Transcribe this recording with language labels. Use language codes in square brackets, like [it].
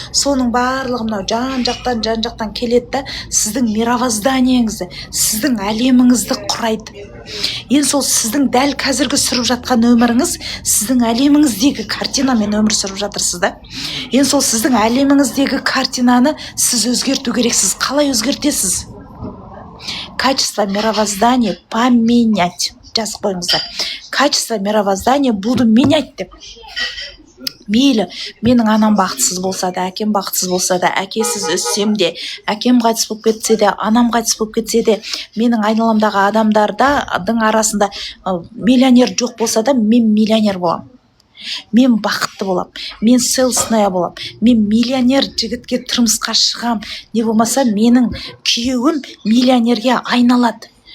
[kk] Соның барлығы мынау жан-жақтан келеді да сіздің мировозданиеңізді, сіздің әлеміңізді құрайды. Енді сол сіздің дәл қазіргі сүріп жатқан өміріңіз сіздің әлеміңіздегі картинамен өмір сүріп жатырсыз да. Енді сол сіздің әлеміңіздегі картинаны сіз өзгерту керексіз. Қалай өзгертесіз? [ru] Качество мировоздания поменять. [kk] Жазып қойыңыздар. [ru] Качество мировоздания буду менять деп. [kk] Мейлі, менің анам бақытсыз болса да, әкем бақытсыз болса да, әкесіз өссем де, әкем қайтыс болып кетсе де, анам қайтыс болып кетсе де, менің айналамдағы адамдардың арасында миллионер жоқ болса да, мен миллионер боламын. Мен бақытты болам, мен селсная болам, мен миллионер жігітке тұрмысқа шығам, не болмаса менің күйеуім миллионерге айналады.